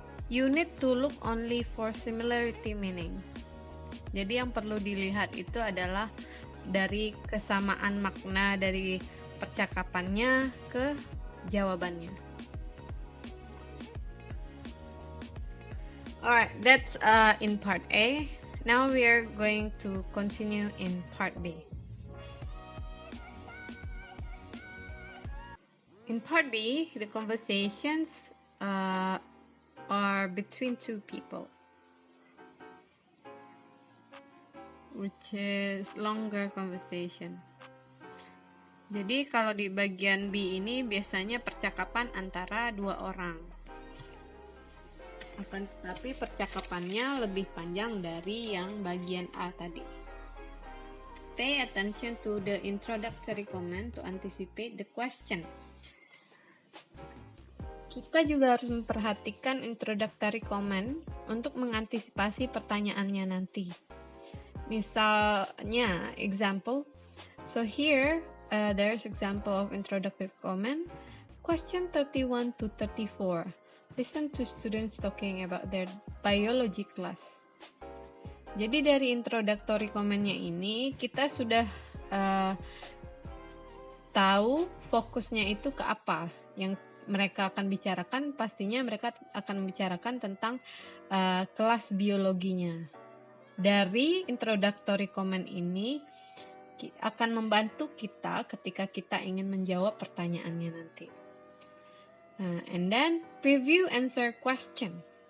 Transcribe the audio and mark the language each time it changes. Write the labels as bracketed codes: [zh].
[en] You need to look only for similarity meaning. [id] Jadi yang perlu dilihat itu adalah dari kesamaan makna dari percakapannya ke jawabannya. [en] Alright, that's in part A. Now we are going to continue in part B. In part B, the conversations are between two people, which is longer conversation. [id] Jadi kalau di bagian B ini biasanya percakapan antara dua orang. Akan tetapi percakapannya lebih panjang dari yang bagian A tadi. [en] Pay attention to the introductory comment to anticipate the question. [id] Kita juga harus memperhatikan introductory comment untuk mengantisipasi pertanyaannya nanti. Misalnya, example. [en] So here, there's example of introductory comment. Question 31 to 34. Listen to students talking about their biology class. [id] Jadi dari introductory comment-nya ini kita sudah tahu fokusnya itu ke apa yang mereka akan bicarakan. Pastinya mereka akan membicarakan tentang kelas biologinya. Dari introductory comment ini akan membantu kita ketika kita ingin menjawab pertanyaannya nanti. [en] And then preview answer question.